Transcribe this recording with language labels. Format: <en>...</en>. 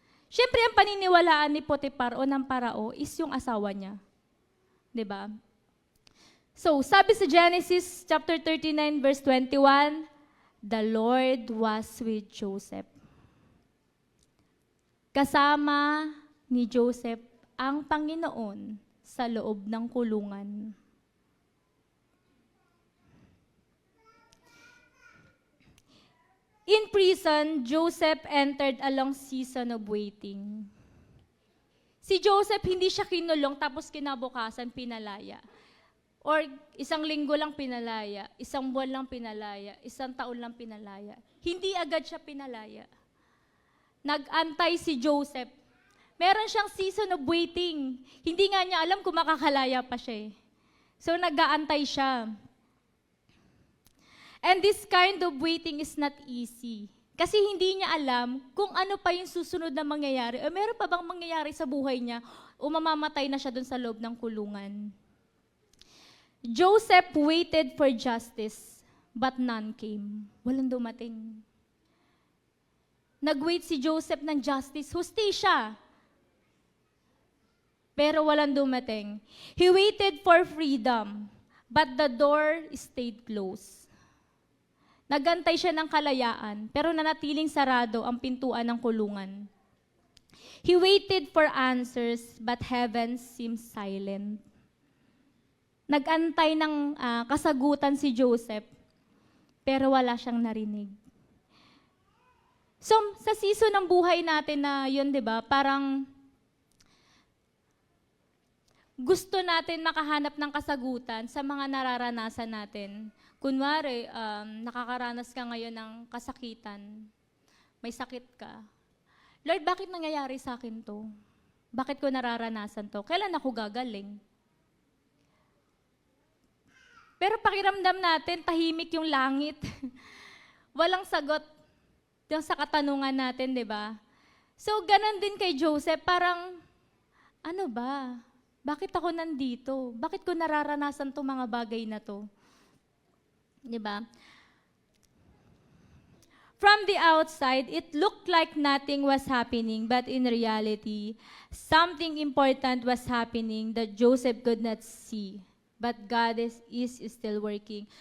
<tl>Siyempre, ang paniniwalaan ni Potiphar o ng parao is yung asawa niya. Di ba? So, sabi sa</tl> <en>Genesis chapter 39, verse 21, the Lord was with Joseph.</en> <tl>Kasama ni Joseph ang Panginoon sa loob ng kulungan.</tl> <en>In prison, Joseph entered a long season of waiting.</en> <tl>Si Joseph, hindi siya kinulong tapos kinabukasan pinalaya. Or isang linggo lang pinalaya, isang buwan lang pinalaya, isang taon lang pinalaya. Hindi agad siya pinalaya. Nag-antay si Joseph. Meron siyang</tl> <en>season of waiting.</en> <tl>Hindi nga niya alam kung makakalaya pa siya. So nag-aantay siya.</tl> <en>And this kind of waiting is not easy.</en> <tl>Kasi hindi niya alam kung ano pa yung susunod na mangyayari. O meron pa bang mangyayari sa buhay niya o mamamatay na siya dun sa loob ng kulungan.</tl> <en>Joseph waited for justice, but none came.</en> <tl>Walang dumating. Nag-wait si Joseph ng justice, hustisya. Pero walang dumating.</tl> <en>He waited for freedom, but the door stayed closed.</en> <tl>Nagantay siya ng kalayaan, pero nanatiling sarado ang pintuan ng kulungan.</tl> <en>He waited for answers, but heaven seemed silent.</en> <tl>Nagantay ng kasagutan si Joseph, pero wala siyang narinig. So, sa season ng buhay natin na yun, di ba, parang gusto natin makahanap ng kasagutan sa mga nararanasan natin. Kunwari, nakakaranas ka ngayon ng kasakitan, may sakit ka. Lord, bakit nangyayari sa akin to? Bakit ko nararanasan to? Kailan ako gagaling? Pero pakiramdam natin, tahimik yung langit. Walang sagot yung sa katanungan natin, di ba? So, ganun din kay Joseph, parang, ano ba? Bakit ako nandito? Bakit ko nararanasan to mga bagay na to? Di ba?</tl> <en>From the outside, it looked like nothing was happening, but in reality, something important was happening that Joseph could not see. But God is still working.</en>